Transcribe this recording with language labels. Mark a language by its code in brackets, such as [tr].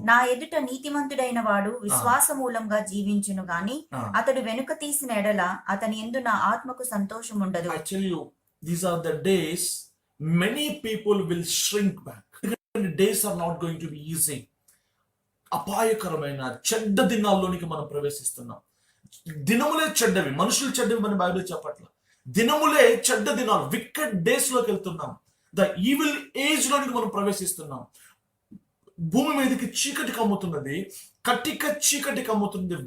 [te] నా ఎదుట నీతిమంతుడైన వాడు విశ్వాస మూలంగా జీవించును గాని అతడు వెనుక తీసిన ఎడల అతని యందు నా ఆత్మకు సంతోషం ఉండదు. [en] I tell you, these are the days many people will shrink back. The days are not going to be easy. [te] అపాయకరమైన చెడ్డ దినాల్లోనికి మనం ప్రవేశిస్తున్నాం. దినములే చెడ్డవి, మనుషులు చెడ్డవి మన బైబిల్ చెప్పట్ల. దినములే చెడ్డ దినాలు, వికెడ్ డేస్ లోకి వెళ్తున్నాం. [en] the evil age [te] లోనికి మనం ప్రవేశిస్తున్నాం. భూమి మీదకి చీకటి కమ్ముతున్నది, కట్టిక చీకటి కమ్ముతున్నది.